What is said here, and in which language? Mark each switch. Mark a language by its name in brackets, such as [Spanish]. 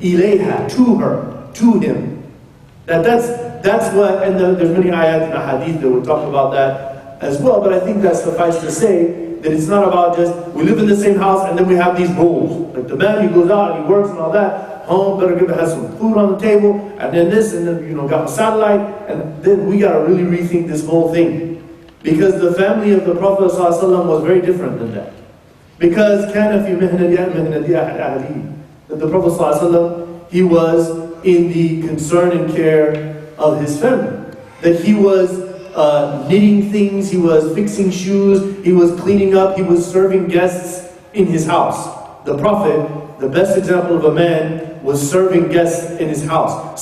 [English] Ilayha, to her, to him. That's what, and there's many ayat in the hadith that will talk about that as well, but I think that suffices to say that it's not about just, we live in the same house and then we have these roles. Like the man, he goes out and he works and all that, home, better have some food on the table, and then this, and then, got a satellite, and then we got to really rethink this whole thing. Because the family of the Prophet ﷺ was very different than that. Because [Arabic] كَانَ فِي مِهْنَةِ مِهْنَةِ أَهْلِهِ. [English] That the Prophet ﷺ, he was in the concern and care of his family. That he was knitting things, he was fixing shoes, he was cleaning up, he was serving guests in his house. The Prophet, the best example of a man, was serving guests in his house.